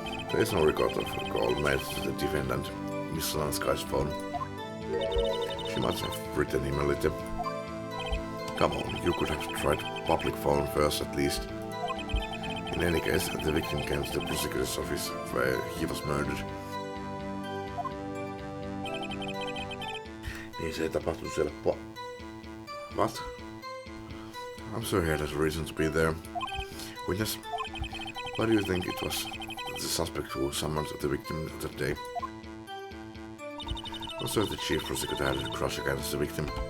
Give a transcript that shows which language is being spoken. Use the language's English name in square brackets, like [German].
[English] There is no record of a call made to the defendant, Miss Lanskai's phone. She must have written him a letter. Come on, you could have tried public phone first at least. In any case, the victim came to the prosecutor's office where he was murdered. [Finnish] Niin se ei tapahtunut siellä [English] What? I'm sure he had a reason to be there. Witness, why do you think it was the suspect who summoned the victim that day? I'm sure the chief prosecutor had a crush against the victim.